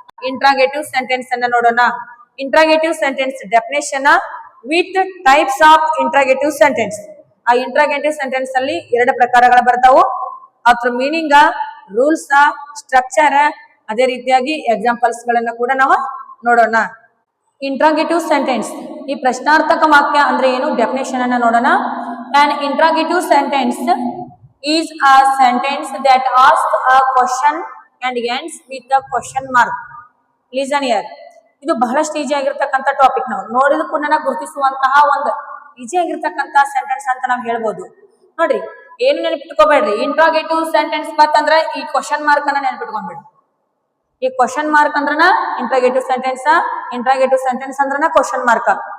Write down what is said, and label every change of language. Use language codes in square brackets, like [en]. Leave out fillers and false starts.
[kn] Interrogative sentence ಅನ್ನ ನೋಡೋಣ. Interrogative sentence definition with types of interrogative sentence. ಆ interrogative sentence ಅಲ್ಲಿ ಎರಡು ಪ್ರಕಾರಗಳು ಬರ್ತಾವು. ಅದ್ರ ಮೀನಿಂಗ್, ರೂಲ್ಸ್, ಸ್ಟ್ರಕ್ಚರ್, ಅದೇ ರೀತಿಯಾಗಿ ಎಕ್ಸಾಂಪಲ್ಸ್ ಗಳನ್ನ ಕೂಡ ನಾವು ನೋಡೋಣ. ಇಂಟ್ರಾಗೇಟಿವ್ ಸೆಂಟೆನ್ಸ್, ಈ ಪ್ರಶ್ನಾರ್ಥಕ ವಾಕ್ಯ ಅಂದ್ರೆ ಏನು, ಡೆಫಿನೇಷನ್ ಅನ್ನ ನೋಡೋಣ. [en] An interrogative sentence is a sentence that asks a question and ends with a question mark. Listen here. [kn] ಇದು ಬಹಳಷ್ಟು ಈಜಿ ಆಗಿರ್ತಕ್ಕಂಥ ಟಾಪಿಕ್. ನಾವು ನೋಡಿದ ಕೂಡ ಗುರುತಿಸುವಂತಹ ಒಂದು ಈಜಿ ಆಗಿರ್ತಕ್ಕಂಥ ಸೆಂಟೆನ್ಸ್ ಅಂತ ನಾವು ಹೇಳ್ಬೋದು. ನೋಡ್ರಿ, ಏನು ನೆನಪಿಟ್ಕೋಬೇಡ್ರಿ, ಇಂಟ್ರಾಗೇಟಿವ್ ಸೆಂಟೆನ್ಸ್ ಬರ್ತಂದ್ರೆ ಈ ಕ್ವಶನ್ ಮಾರ್ಕ್ ಅನ್ನ ನೆನಪಿಟ್ಕೊಂಡ್ಬಿಡ್ರಿ. ಈ question mark ಅಂದ್ರನ interrogative sentence, interrogative sentence ಅಂದ್ರನ question mark.